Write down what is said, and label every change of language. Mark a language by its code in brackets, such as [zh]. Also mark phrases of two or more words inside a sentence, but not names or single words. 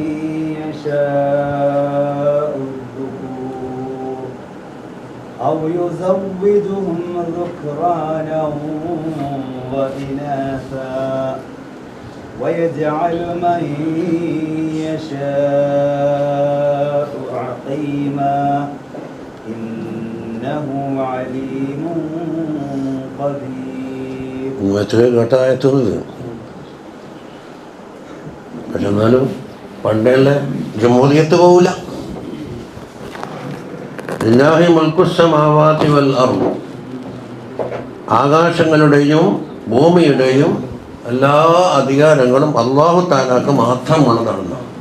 [ar] يشاء الذكور أو يزوجهم ذكرانا وإناثا ويجعل من يشاء عقيما إنه عليم قدير. [ml] കേട്ടായത്തുന്നത് പക്ഷെ എന്നാലും പണ്ടുള്ള ജമൂലിയത്ത് പോവില്ല. [ar] لله ملك السماوات والأرض, [ml] ആകാശങ്ങളുടെയും ഭൂമിയുടെയും എല്ലാ അധികാരങ്ങളും അല്ലാഹു തആലാക്ക് മാത്രമുള്ളതാണ്.